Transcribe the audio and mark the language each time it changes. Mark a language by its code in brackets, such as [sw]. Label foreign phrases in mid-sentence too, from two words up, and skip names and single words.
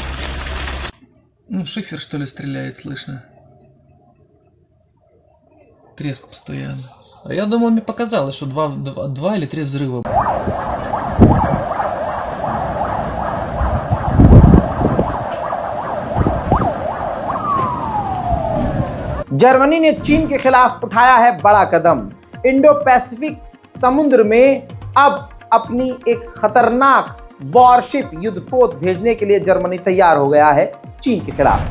[ru] Ну, шифер, что ли, стреляет, слышно. Треск постоянно. А я думал, мне показалось, что два или три взрыва. [hi] जर्मनी ने चीन के खिलाफ उठाया है बड़ा कदम। इंडो पैसिफिक समुद्र में अब अपनी एक खतरनाक वॉरशिप युद्धपोत भेजने के लिए जर्मनी तैयार हो गया है चीन के खिलाफ।